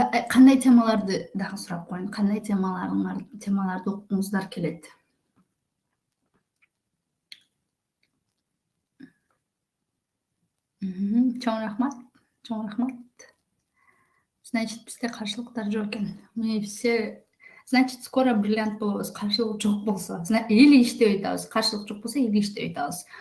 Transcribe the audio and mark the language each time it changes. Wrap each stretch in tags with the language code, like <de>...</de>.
<ky>Кандай темаларды дагы сурап коеюн? Кандай темаларды уккуңуздар келет? Чоң рахмат. Чоң рахмат.</ky> <ru>Значит,</ru> <ky>бизде каршылыктар жок экен.</ky> <ru>Мы все, значит, скоро бриллиант</ru> <ky>болобуз. Каршылык жок болсо,</ky> <ru>или</ru> <ky>иштебей атабыз. Каршылык жок болсо, или иштебей атабыз.</ky>